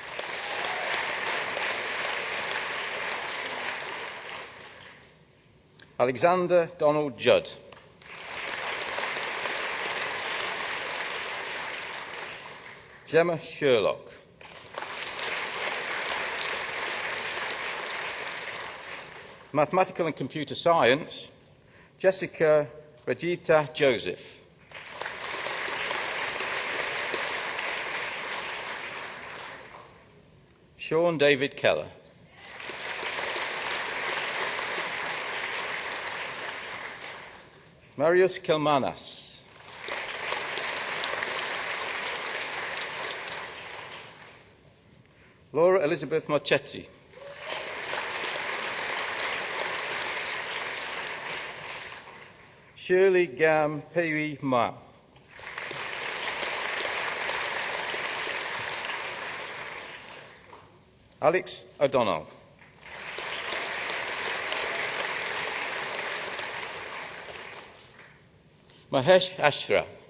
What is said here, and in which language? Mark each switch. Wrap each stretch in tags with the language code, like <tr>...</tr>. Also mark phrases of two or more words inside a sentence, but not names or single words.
<en>Alexander Donald Judd. Gemma Sherlock. Mathematical and Computer Science, Jessica Regita Joseph. Sean David Keller. Marius Kilmanas. Laura Elizabeth Marchetti. Shirley Gam Pei Ma. Alex O'Donnell. Mahesh Ashra.</en>